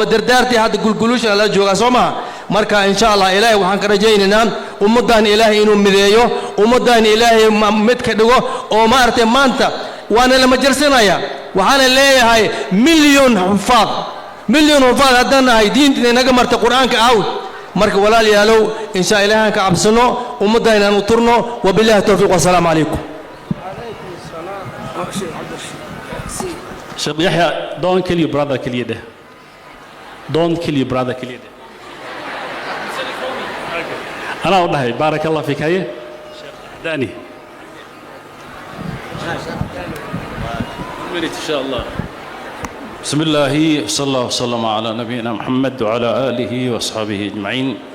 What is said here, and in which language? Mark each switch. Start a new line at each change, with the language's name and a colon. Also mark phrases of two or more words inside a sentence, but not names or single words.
Somali: dardaartii hadda gulgulusha la jooga Soomaa marka
Arabic: إن شاء الله
Somali: Ilaahay waxaan ka rajaynaynaa ummadan Ilaahay inuu mideeyo ummadan Ilaahay mid ka dhigo oo maartay maanta waana la majarsanaya waxaan leeyahay milyan xufaad haddana ay diinta naga martay quraanka aaw marka walaalayaalow insha Ilaahay ka cabsano ummadayna u turno
Arabic: وبالله التوفيق والسلام عليكم
English: Sheikh Yahya, don't kill your brother, kill you. Don't kill your brother, kill you.
Arabic: أنا أقول لك بارك الله فيك هاي داني إن شاء الله. بسم الله صلى الله وسلم على نبينا محمد وعلى آله وأصحابه أجمعين.